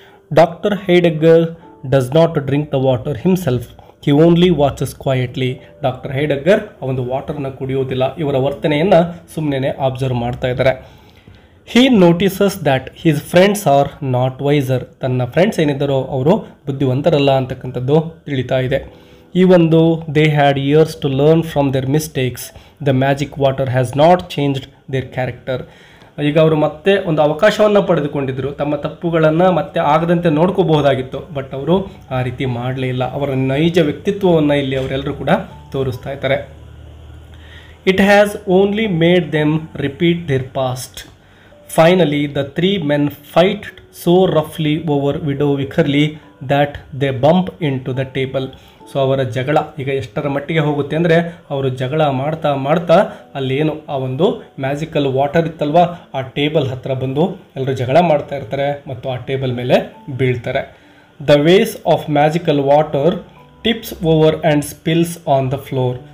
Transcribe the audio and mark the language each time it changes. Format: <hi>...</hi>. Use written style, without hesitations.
<en>Doctor Heidegger does not drink the water himself, he only watches quietly.</en> <kn>Doctor ಹೈಡೆಗರ್ ಆ ಒಂದು ವಾಟರ್ನ ಕುಡಿಯೋದಿಲ್ಲ, ಇವರ ವರ್ತನೆಯನ್ನು ಸುಮ್ಮನೆ ಅಬ್ಸರ್ವ್ ಮಾಡ್ತಾ ಇದ್ದಾರೆ.</kn> <en>He notices that his friends are not wiser.</en> <kn>ತನ್ನ ಫ್ರೆಂಡ್ಸ್ ಏನಿದ್ದಾರೋ ಅವರು ಬುದ್ಧಿವಂತರಲ್ಲ ಅಂತಕ್ಕಂಥದ್ದು ತಿಳಿತಾ ಇದೆ.</kn> <en>Even though they had years to learn from their mistakes, the magic water has not changed their character.</en> <kn>ಈಗ ಅವರು ಮತ್ತೆ ಒಂದು ಅವಕಾಶವನ್ನು ಪಡೆದುಕೊಂಡಿದ್ದರು, ತಮ್ಮ ತಪ್ಪುಗಳನ್ನು ಮತ್ತೆ ಆಗದಂತೆ ನೋಡ್ಕೋಬಹುದಾಗಿತ್ತು, ಬಟ್ ಅವರು ಆ ರೀತಿ ಮಾಡಲೇ ಇಲ್ಲ. ಅವರ ನೈಜ ವ್ಯಕ್ತಿತ್ವವನ್ನು ಇಲ್ಲಿ ಅವರೆಲ್ಲರೂ ಕೂಡ ತೋರಿಸ್ತಾ ಇದ್ದಾರೆ.</kn> <en>It has only made them repeat their past. Finally the 3 men fight so roughly over widow Wycherley that they bump into the table.</en> <kn>So ಅವರ ಜಗಳ ಈಗ ಎಷ್ಟರ ಮಟ್ಟಿಗೆ ಹೋಗುತ್ತೆ ಅಂದರೆ, ಅವರು ಜಗಳ ಮಾಡ್ತಾ ಮಾಡ್ತಾ ಅಲ್ಲಿ ಏನು ಆ ಒಂದು ಮ್ಯಾಜಿಕಲ್ ವಾಟರ್ ಇತ್ತಲ್ವ, ಆ ಟೇಬಲ್ ಹತ್ರ ಬಂದು ಎಲ್ಲರೂ ಜಗಳ ಮಾಡ್ತಾ ಇರ್ತಾರೆ ಮತ್ತು ಆ ಟೇಬಲ್ ಮೇಲೆ ಬೀಳ್ತಾರೆ.</kn> <en>The ways of magical water tips over and spills on the floor.</en>